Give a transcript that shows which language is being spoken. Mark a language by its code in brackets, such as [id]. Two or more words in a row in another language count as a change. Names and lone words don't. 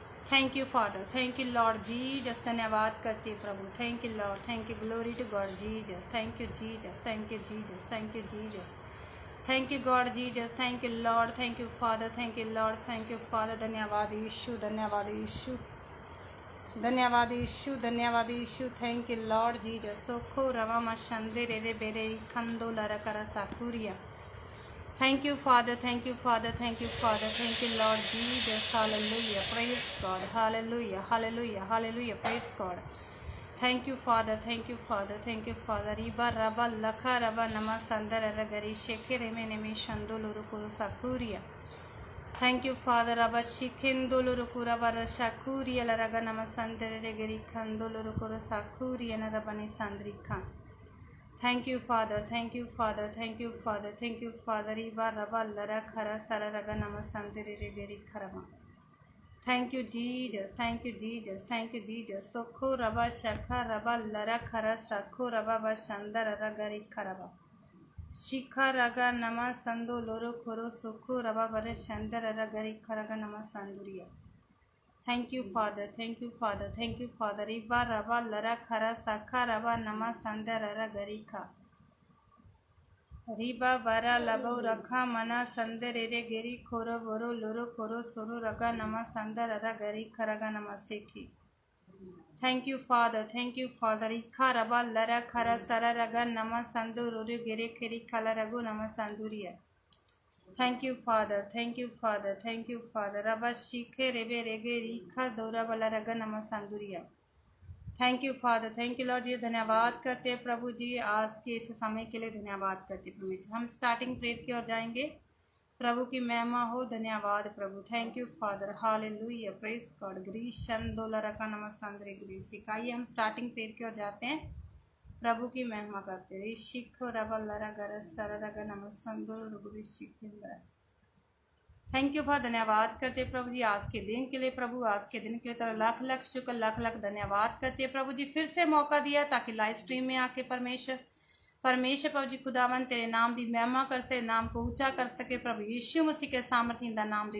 [en] Thank you Father, thank you Lord Jesus. [hi] धन्यवाद करते हैं प्रभु। [en] Thank you Lord, thank you, glory to God Jesus. Thank you Jesus, thank you Jesus, thank you Jesus, thank you God Jesus, thank you Lord, thank you Father, thank you Lord, thank you Father. [hi] धन्यवाद यीशु, धन्यवाद यीशु, धन्यवाद यीशु, धन्यवाद यीशु। [en] Thank you Lord Jesus. सोखो रवा मशंदे रे बेरे खंदो लरकरा साकुरिया। Thank you, Father. Thank you, Father. Thank you, Father. Thank you, Lord Jesus. Hallelujah. Praise God. Hallelujah. Hallelujah. Hallelujah. Praise God. Thank you, Father. Thank you, Father. Thank you, Father. Riba raba lakha raba nama sandara ragari shekere mene me shandolo rukuru sakuria. Thank you, Father. Raba shikindolo rukura bara shakuria la raga nama sandara ragari khandolo rukuru sakuria na rabani sandrika. Thank you, Father. Thank you, Father. Thank you, Father. Thank you, Father. Iba raba lara khara sara raga namasandere regeri kharama. Thank you, Jesus. Thank you, Jesus. Thank you, Jesus. Sokho raba shakha raba lara khara sakho raba bashandara ragari kharaba. Shikha raga namasando loro khoro sokho raba bare shandara ragari kharaga namasanduriya. Thank you, Father. Thank you, Father. Thank you, Father. Iba raba lara khara sakha raba nama sandara garika. Riba bara labo rakha mana sandere geri khoro boro loro khoro soro raga nama sandara gari kharaga nama seki. Thank you, Father. Thank you, Father. Ikha raba lara khara sara raga nama sanduru gere kheri khala ragu nama sanduriya. Thank you, Father. Thank you, Father. Thank you, Father. Rabba shikhe rebe rege rikha dora bala raga namasanduriya. Thank you, Father. Thank you, Lord जी। [hi] धन्यवाद करते हैं प्रभु जी, आज के इस समय के लिए धन्यवाद करते हैं प्रभु जी। हम [en] starting prayer [hi] की ओर जाएंगे। प्रभु की महिमा हो। धन्यवाद प्रभु। [en] thank you Father. [hi] हालेलुया। [en] praise God. ग्रीशन दोला रका नमस्ंद्रे ग्रीसी। [hi] आइए हम [en] starting prayer [hi] की ओर जाते हैं, प्रभु की महिमा करते हैं। शिख रबलरा गरस सररग नमस्संदुर रुगुरि शिखिंद्र। [en] Thank you for. [hi] धन्यवाद करते हैं प्रभु जी आज के दिन के लिए। प्रभु आज के दिन के लिए तेरा लाख लाख शुक्र, लाख लाख धन्यवाद करते हैं प्रभु जी। फिर से मौका दिया ताकि [en] live stream [hi] में आके परमेश्वर प्रभु जी खुदावन तेरे नाम की महिमा कर सके, नाम को ऊंचा कर सके प्रभु यीशु मसीह के सामर्थ्य नाम दे।